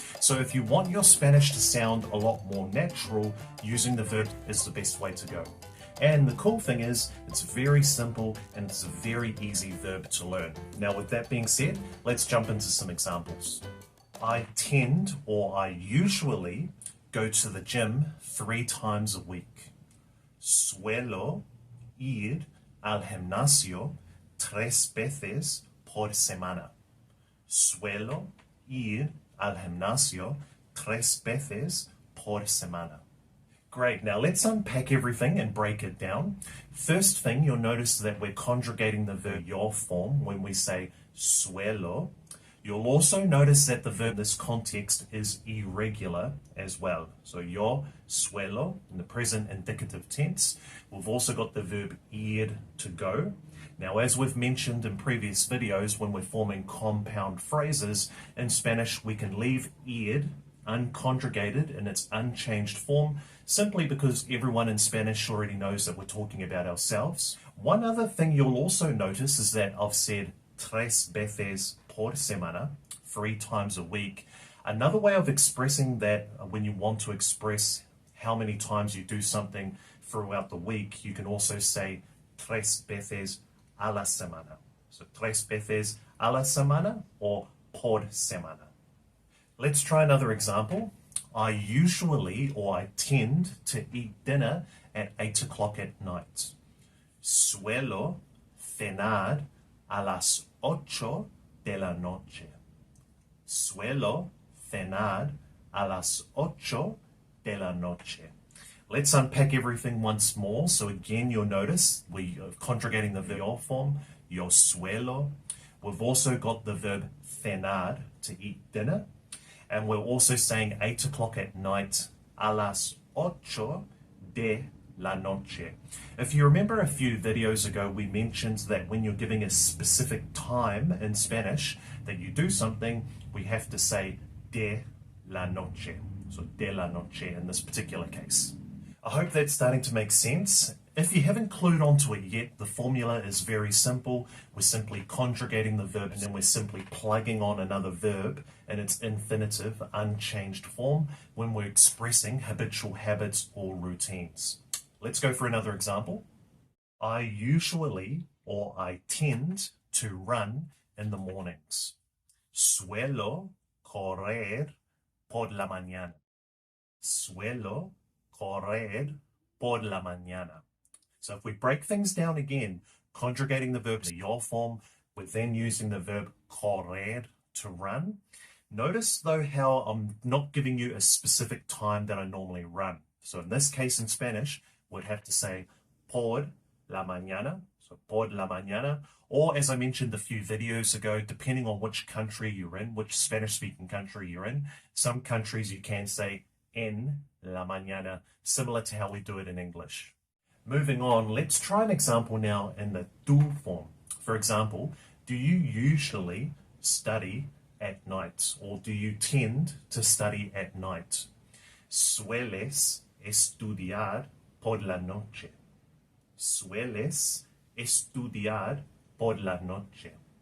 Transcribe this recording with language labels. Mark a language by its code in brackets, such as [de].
[en] So if you want your Spanish to sound a lot more natural, using the verb is the best way to go. And the cool thing is, it's very simple and it's a very easy verb to learn. Now, with that being said, let's jump into some examples. I tend, or I usually, go to the gym 3 times a week. [es] Suelo ir al gimnasio 3 veces por semana. Suelo ir al gimnasio 3 veces por semana. [en] Great, now let's unpack everything and break it down. First thing, you'll notice that we're conjugating the verb your form when we say suelo. You'll also notice that the verb in this context is irregular as well. So [es] yo suelo [en] in the present indicative tense. We've also got the verb ir to go. Now, as we've mentioned in previous videos, when we're forming compound phrases in Spanish, we can leave ir unconjugated in its unchanged form simply because everyone in Spanish already knows that we're talking about ourselves. One other thing you'll also notice is that I've said [es] 3 veces por semana, [en] 3 times a week. Another way of expressing that when you want to express how many times you do something throughout the week, you can also say [es] 3 veces a la semana. So 3 veces a la semana [en] or [es] por semana. [en] Let's try another example. I usually or I tend to eat dinner at 8 o'clock at night. [es] Suelo cenar a las 8 de la noche. Suelo cenar a las 8 de la noche. [en] Let's unpack everything once more. So again, you'll notice we are conjugating the verb form, [es] yo suelo. [en] We've also got the verb cenar, to eat dinner. And we're also saying 8 o'clock at night, [es] a las 8 de la noche. [en] If you remember a few videos ago, we mentioned that when you're giving a specific time in Spanish that you do something, we have to say [es] de la noche. [en] So [es] de la noche [en] in this particular case. I hope that's starting to make sense. If you haven't clued onto it yet, the formula is very simple. We're simply conjugating the verb and then we're simply plugging on another verb in its infinitive, unchanged form when we're expressing habitual habits or routines. Let's go for another example. I usually or I tend to run in the mornings. [es] Suelo correr por la mañana. Suelo correr por la mañana. [en] So if we break things down again, conjugating the verb to your form, we're then using the verb correr to run. Notice though how I'm not giving you a specific time that I normally run. So in this case in Spanish, we'd have to say [es] por la mañana, [en] so [es] por la mañana, [en] or as I mentioned a few videos ago, depending on which country you're in, which Spanish-speaking country you're in, some countries you can say [es] en la mañana, [en] similar to how we do it in English. Moving on, let's try an example now in the tú form. For example, do you usually study at night, or do you tend to study at night? [es] Sueles estudiar por la noche. Sueles estudiar por la noche.